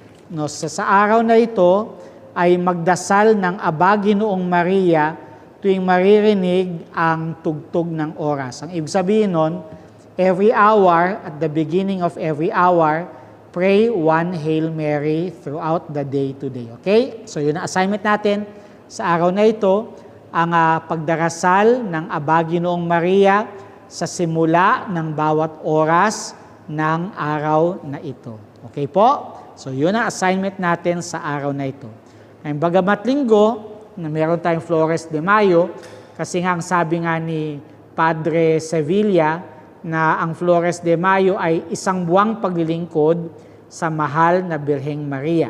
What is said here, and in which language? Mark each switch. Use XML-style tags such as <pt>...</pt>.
<tl>No, sa araw na ito ay magdasal ng Aba Ginoong Maria tuwing maririnig ang tugtog ng oras. Ang ibig sabihin nun,</tl> <en>every hour, at the beginning of every hour, pray one Hail Mary throughout the day today. Okay?</en> <tl>So yun ang assignment natin sa araw na ito, ang pagdarasal ng Aba Ginoong Maria sa simula ng bawat oras ng araw na ito. Okay po? So yun ang assignment natin sa araw na ito. Ngayong bagamat linggo, na meron tayong Flores de Mayo, kasi nga ang sabi nga ni Padre Sevilla na ang Flores de Mayo ay isang buwang paglilingkod sa mahal na Birheng Maria.</tl>